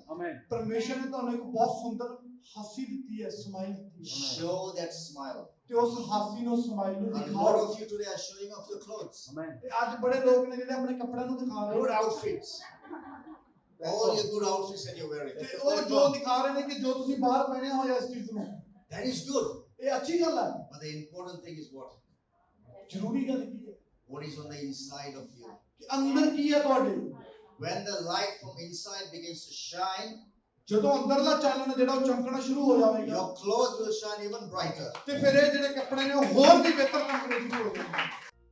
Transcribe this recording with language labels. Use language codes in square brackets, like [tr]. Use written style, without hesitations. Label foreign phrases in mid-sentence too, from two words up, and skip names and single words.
[en] Amen. [pa] ਪਰਮੇਸ਼ਰ ਨੇ ਤੁਹਾਨੂੰ ਇੱਕ ਬਹੁਤ ਸੁੰਦਰ ਹਾਸੀ ਦਿੱਤੀ ਹੈ, ਸਮਾਈਲ ਦਿੱਤੀ ਹੈ, [en] Show that smile. [pa] ਤੇ ਉਸ ਹਾਸੀ ਨੂੰ ਸਮਾਈਲ ਨੂੰ [en] A lot [pa] ਦਿਖਾਓ। [en] of you today are showing off your clothes. Amen. [pa] ਤੇ ਅੱਜ ਬੜੇ ਲੋਕ ਨੇ ਜਿਹੜੇ ਆਪਣੇ ਕੱਪੜਿਆਂ ਨੂੰ ਦਿਖਾ ਰਹੇ [en] Good [pa] ਨੇ, [en] outfits. All your good outfits that you're wearing. [pa] ਤੇ ਉਹ ਜੋ ਦਿਖਾ ਰਹੇ ਨੇ ਕਿ ਜੋ ਤੁਸੀਂ ਬਾਹਰ ਪਹਿਨਿਆ ਹੋਇਆ ਇਸ ਚੀਜ਼ ਨੂੰ, [en] That is good. [pa] ਇਹ ਅੱਛੀ ਗੱਲ ਹੈ। [en] But the important thing is what? [pa] ਜ਼ਰੂਰੀ ਗੱਲ ਕੀ ਹੈ [en] What is on the inside of you? [pa] ਕਿ ਅੰਦਰ ਕੀ ਹੈ ਤੁਹਾਡੇ। [en] When the light from inside begins to shine, [pa] ਜਦੋਂ ਅੰਦਰਲਾ ਚਾਨਣ ਜਿਹੜਾ ਉਹ ਚਮਕਣਾ ਸ਼ੁਰੂ ਹੋ ਜਾਵੇਗਾ, [en] your clothes will shine even brighter. [pa] ਤੇ ਫਿਰ ਇਹ ਜਿਹੜੇ ਕੱਪੜੇ ਨੇ ਉਹ ਹੋਰ ਵੀ ਬਿਹਤਰ ਚਮਕਣੇ ਸ਼ੁਰੂ ਹੋ ਜਾਣਗੇ।